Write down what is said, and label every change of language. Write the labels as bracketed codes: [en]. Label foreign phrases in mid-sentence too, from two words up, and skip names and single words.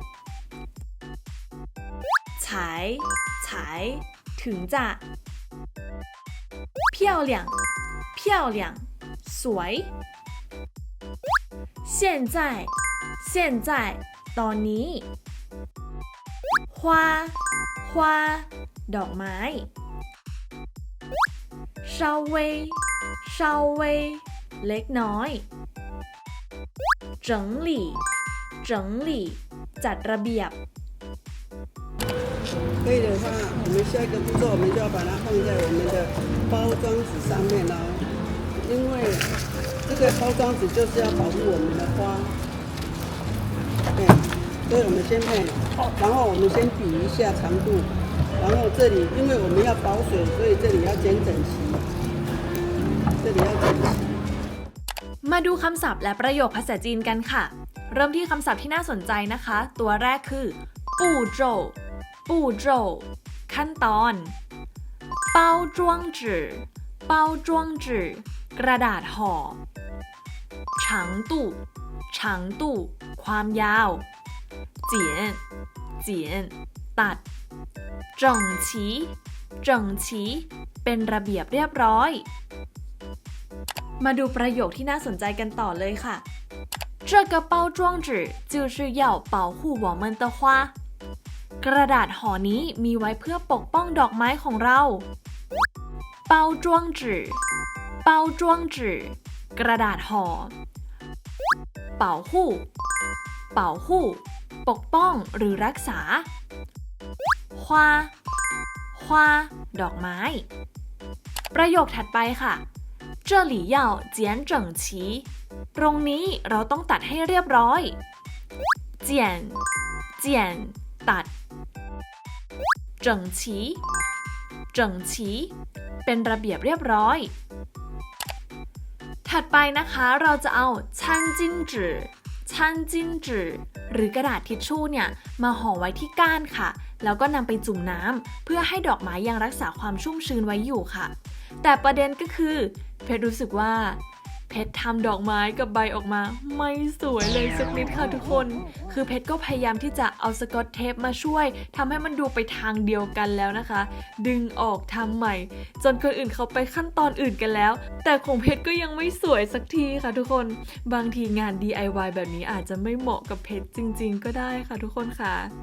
[zh] 才才 [th] ถึงจะ [zh] 漂亮漂亮 [th] สวย [zh] 现在现在 [th] ตอนนี้ [zh] 花花 [th] ดอกไม้ [zh] 稍微稍微 [th] เล็กน้อย [zh] 整理整理 [th] จัดระเบียบ [zh] 可以的话，我们下一个步骤，我们就要把它放在我们的包装纸上面哦，因为这个包装纸就是要保护我们的花。对，所以我们先配，然后我们先比一下长度，然后这里因为我们要保水，所以这里要剪整齐，这里要整齐。 [th] มาดูคำศัพท์และประโยคภาษาจีนกันค่ะเริ่มที่คำศัพท์ที่น่าสนใจนะคะตัวแรกคือปู่โจปู่ โจขั้นตอน [zh] 包装纸包装纸 [th] กระดา ษห่อ [zh] 长度长度 [th] ความยาว [zh] 剪剪 [th] ตัด [zh] 整齐整齐 [th] เป็นระเบียบเรียบร้อยมาดูประโยคที่น่าสนใจกันต่อเลยค่ะ [zh] 这个包装纸就是要保护我们的花 [th] กระดาษห่อนี้มีไว้เพื่อปกป้องดอกไม้ของเรา [zh] 包装纸包装纸 [th] กระดาษห่อ [zh] 保护保护 [th] ปกป้องหรือรักษา [zh] 花花 [th] ดอกไม้ ประโยคถัดไปค่ะ [zh] 这里要剪整齐 [th] ตรงนี้เราต้องตัดให้เรียบร้อย [zh] 剪剪 [th] ตัด [zh] 整齐整齐 [th] เป็นระเบียบเรียบร้อย ถัดไปนะคะเราจะเอา [zh] 餐巾纸餐巾纸 [th] หรือกระดาษทิชชู่เนี่ยมาห่อไว้ที่ก้านค่ะแล้วก็นำไปจุ่มน้ำเพื่อให้ด อกไม้ยังรักษาความชุ่มชื้นไว้อยู่ค่ะแต่ประเด็นก็คือเพชรรู้สึกว่าเพชรทำดอกไม้กับใบออกมาไม่สวยเลยสักนิดค่ะทุกคนคือเพชรก็พยายามที่จะเอาสกอตเทปมาช่วยทำให้มันดูไปทางเดียวกันแล้วนะคะดึงออกทำใหม่จนคนอื่นเขาไปขั้นตอนอื่นกันแล้วแต่ของเพชรก็ยังไม่สวยสักทีค่ะทุกคนบางทีงาน DIY แบบนี้อาจจะไม่เหมาะกับเพชรจริงๆก็ได้ค่ะทุกคนค่ะ